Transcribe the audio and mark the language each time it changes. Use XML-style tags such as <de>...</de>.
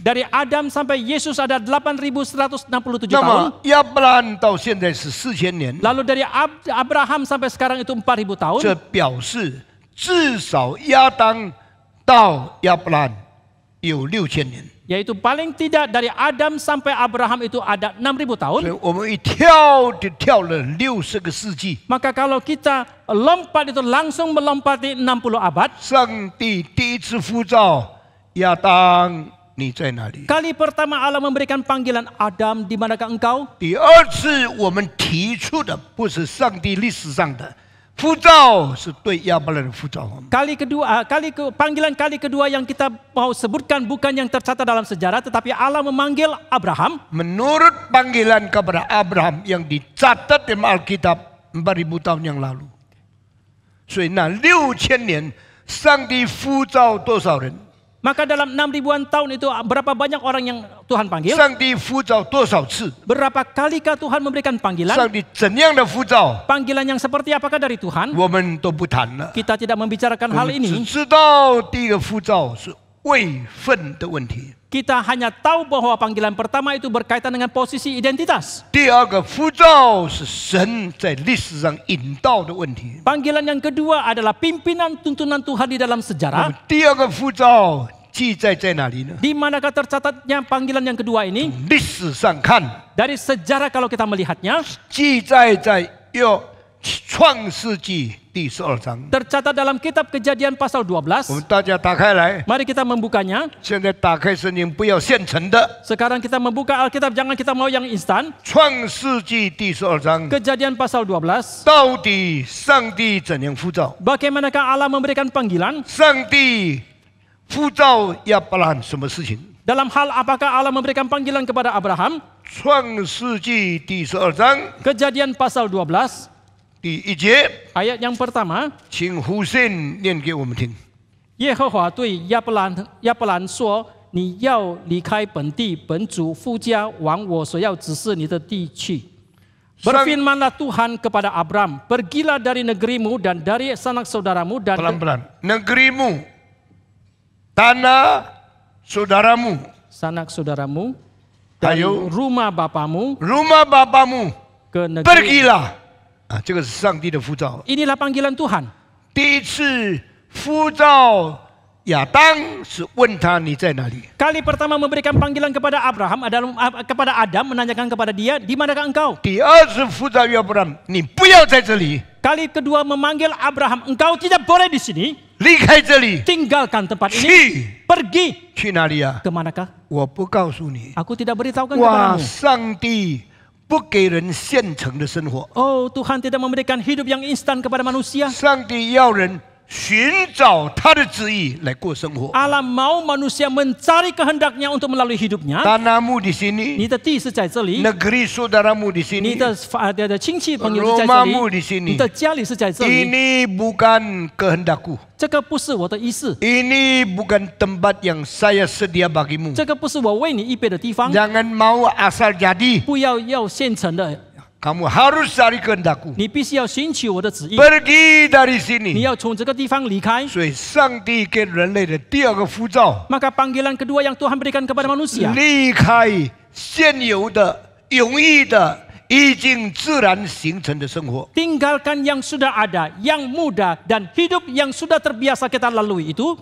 <id>dari Adam sampai Yesus ada 8.167</id> <zh>那</zh> <id>tahun.</id> <zh>么亚伯兰到现在是4000年，</zh> <id>Lalu dari Abraham sampai sekarang itu 4.000 tahun.</id> <zh>这表示至少亚当到亚伯兰有6000年。</zh> <id>Yaitu paling tidak dari Adam sampai Abraham itu ada 6.000 tahun.</id> <zh>所以我们一跳就跳了60个世纪。</zh> <id>Maka kalau kita lompat itu langsung melompati 60 abad.</id> <zh>上帝第一次呼召亚当，你在哪里？</zh> <id>Kali pertama Allah memberikan panggilan, Adam, di manakah engkau?</id> <zh>第二次我们提出的不是上帝历史上的呼召，是对亚伯兰的呼召。</zh> <id>Panggilan kali kedua yang kita mau sebutkan bukan yang tercatat dalam sejarah, tetapi Allah memanggil Abraham. Menurut panggilan kepada Abraham yang dicatat dalam Alkitab 4000 tahun yang lalu.</id> <zh>所以那6000年，上帝呼召多少人？</zh> <id>Maka dalam 6.000-an tahun itu berapa banyak orang yang Tuhan panggil?</id> <zh>上帝呼召多少次？</zh> <id>Berapa kalikah Tuhan memberikan panggilan?</id> <zh>上帝怎样的呼召，</zh> <id>Panggilan yang seperti apakah dari Tuhan?</id> <zh>我们都不谈了。</zh> <id>Kita tidak membicarakan</id> <zh>我</zh> <id>hal</id> <zh>们只</zh> <id>ini.</id> <zh>知道第一个呼召是位分的问题，</zh> <id>Kita hanya tahu bahwa panggilan pertama itu berkaitan dengan posisi identitas.</id> <zh>第二个呼召是神在历史上引导的问题。</zh> <id>Panggilan yang kedua adalah pimpinan tuntunan Tuhan di dalam</id> <zh>那</zh> <id>sejarah.</id> <zh>么第二个呼召记载在哪里呢？</zh> <id>Di manakah tercatatnya panggilan yang kedua ini?</id> <zh>历史上看，</zh> <id>Dari sejarah kalau kita melihatnya,</id> <zh>记载在创世纪第12章。</zh> <id>tercatat dalam kitab Kejadian pasal</id> <zh>我</zh> <id>12.</id> <zh>们大家打开来，</zh> <id>Mari kita membukanya.</id> <zh>现在打开圣经，不要现成的。</zh> <id>Sekarang kita membuka Alkitab, jangan kita mau yang instan.</id> <zh>创世纪第12章，</zh> <id>Kejadian pasal 12.</id> <zh>到底上帝怎样呼召？</zh> <id>Bagaimanakah Allah memberikan panggilan?</id> <zh>上帝呼召亚伯拉罕什么事情？</zh> <id>Dalam hal apakah Allah memberikan panggilan kepada Abraham?</id> <zh>创世纪第12章</zh> <id>Kejadian pasal 12.</id> <zh>第1节，</zh> <id>Ayat yang pertama,</id> <zh>请胡信念给我们听。耶和华对亚伯兰说：“你要离开本地、本族、父家，往我所要指示你的地去。”</zh> <id>Berfirmanlah Tuhan kepada Abram, pergilah dari negerimu dan dari sanak saudaramu dan pelan-pelan. Negerimu, tanah saudaramu, sanak saudaramu, dari Ayo. rumah bapamu rumah bapamu, ke negeri. pergilah.</id> <zh>啊，这个是上帝的呼召。</zh> <id>Inilah panggilan Tuhan.</id> <zh>第一次呼召亚当是问他你在哪里？</zh> <id>Kali pertama memberikan panggilan kepada Abraham adalah kepada Adam, menanyakan kepada dia, di manakah engkau?</id> <zh>第二次呼召亚伯拉罕，你不要在这里，</zh> <id>Kali kedua memanggil Abraham, engkau tidak boleh di sini,</id> <zh>离开这里，</zh> <id>tinggalkan tempat ini,</id> <zh>去</zh> <id>pergi.</id> <zh>去哪里啊？</zh> <id>Kemanakah?</id> <zh>我不告诉你。</zh> <id>Aku tidak beritahukan</id> <zh>哇，</zh> <id>kepadamu.</id> <zh>上帝不给人现成的生活，</zh> <id>Oh, Tuhan tidak memberikan hidup yang instan kepada manusia.</id> <zh>上帝要人寻找他的旨意来过生活。</zh> <id>Allah mau manusia mencari kehendaknya untuk melalui hidupnya. Tanahmu di sini,</id> <zh>你的地是在这里，</zh> <id>negeri saudaramu di</id> <zh>你</zh> <id>sini,</id> <zh>的亲戚朋友是在这</zh> <id>rumahmu di</id> <zh>里，</zh> <id>sini.</id> <zh>你的家里是在这里。</zh> <id>Ini bukan kehendakku.</id> <zh>这个不是我的意思，</zh> <id>Ini bukan tempat yang saya sedia bagimu.</id> <zh>这个不是我为你预备的地方。</zh> <id>Jangan mau asal jadi.</id> <zh>不要现成的，</zh> <id>Kamu harus cari kehendakku.</id> <zh>你必须要寻求我的旨意。</zh> <id>Pergi dari</id> <zh>你</zh> <id>sini.</id> <zh>要从这个地方离开。所以，上帝给人类的第二个呼召，</zh> <id>Maka panggilan kedua yang Tuhan berikan kepada manusia,</id> <zh>离开现有的、容易的、已经自然形成的生活。</zh> <id>tinggalkan yang sudah ada, yang mudah dan hidup yang sudah terbiasa kita lalui itu,</id>